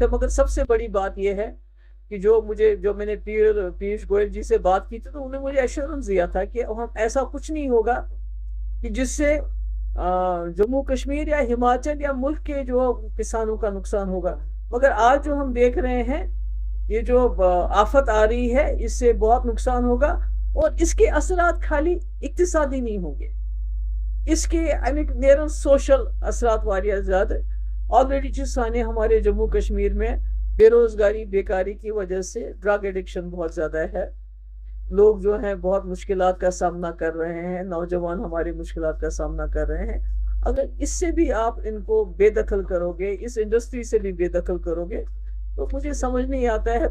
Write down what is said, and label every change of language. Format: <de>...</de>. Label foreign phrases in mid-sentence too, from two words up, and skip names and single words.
<ur>مگر سب سے بڑی بات یہ ہے کہ جو میں نے پیوش گوئل جی سے بات کی تھی، تو انہوں نے مجھے ایشورنس دیا تھا کہ ایسا کچھ نہیں ہوگا کہ جس سے جموں کشمیر یا ہماچل یا ملک کے جو کسانوں کا نقصان ہوگا. مگر آج جو ہم دیکھ رہے ہیں، یہ جو آفت آ رہی ہے، اس سے بہت نقصان ہوگا. اور اس کے اثرات خالی اقتصادی نہیں ہوں گے، اس کے</ur> <ks>نیرن سوشل اثرات واریاہ زیادہ.</ks> <ur>آلریڈی جسانے ہمارے جموں کشمیر میں بے روزگاری بیکاری کی وجہ سے</ur> <en>drug addiction</en> <ur>بہت زیادہ ہے. لوگ جو ہیں بہت مشکلات کا سامنا کر رہے ہیں، نوجوان ہمارے مشکلات کا سامنا کر رہے ہیں. اگر اس سے بھی آپ ان کو بے دخل کرو گے، اس انڈسٹری سے بھی بے دخل کرو گے، تو مجھے سمجھ نہیں آتا ہے.</ur>